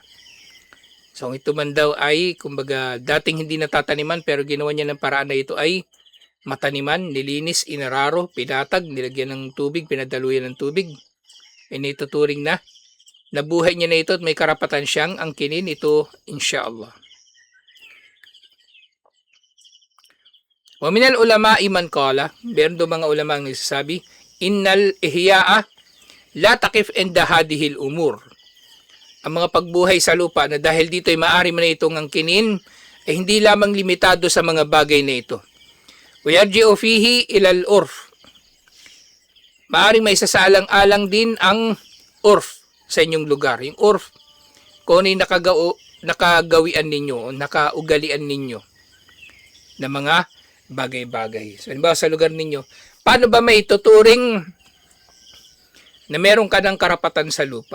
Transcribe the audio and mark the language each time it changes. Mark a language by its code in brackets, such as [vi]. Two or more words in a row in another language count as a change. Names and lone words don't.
[tl] So ito man daw ay, kumbaga, dating hindi natataniman, pero ginawa niya ng paraan na ito ay mataniman, nilinis, inararo, pinatag, nilagyan ng tubig, pinadaluyan ng tubig. Inituturing na nabuhay niya na ito at may karapatan siyang angkinin ito, inshallah. [ar] ومن العلماء من قال, [tl] meron do mga ulama ang nagsasabi, [ar] إن الإحياء لا تقف عند هذه الأمور. [tl] Ang mga pagbuhay sa lupa na dahil dito ay maaari man itong angkinin, ay hindi lamang limitado sa mga bagay na ito. [ar] ويرجع فيه إلى العرف. [tl] Maaring may sasalang-alang din ang urf sa inyong lugar. Yung urf, kung ano yung nakagawian ninyo, o nakaugalian ninyo na mga bagay-bagay. So, halimbawa sa lugar ninyo, paano ba may tuturing na meron ka ng karapatan sa lupa?